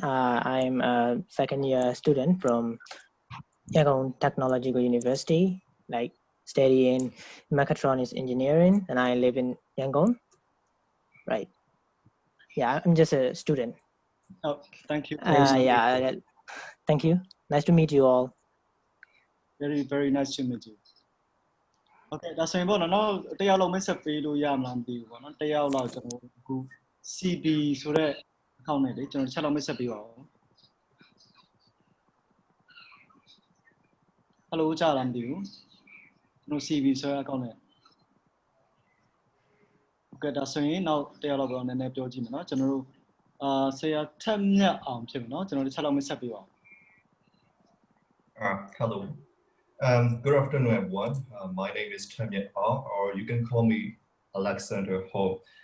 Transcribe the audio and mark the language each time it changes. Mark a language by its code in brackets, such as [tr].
[en] I'm a second-year student from Yangon Technological University, like studying mechatronics engineering, and I live in Yangon. Right. Yeah, I'm just a student. Oh, thank you. Yeah, thank you. Nice to meet you all. Very, very nice to meet you. [my] Okay, ဒါဆိုရင်ပေါ့နော်တယောက်လုံးမိတ်ဆက်ပေးလို့ရမလားမသိဘူးပေါ့နော်တယောက်လောက်ကျွန်တော်အခု CB ဆိုတဲ့ account နဲ့လေကျွန်တော်တစ်ချက်လောက်မိတ်ဆက်ပေးပါဦး Hello ကြားလားမသိဘူးကျွန်တော် CB ဆိုတဲ့ account နဲ့ Okay ဒါဆိုရင်နောက်တယောက်လောက်တော့နည်းနည်းပြောကြည့်မယ်နော်ကျွန်တော်တို့ဆရာထက်မြတ်အောင်ဖြစ်မယ်နော်ကျွန်တော်တစ်ချက်လောက်မိတ်ဆက်ပေးပါဦး [en] Hello. Good afternoon, everyone. My name is Naing Oo, or you can call me Alexander Ho.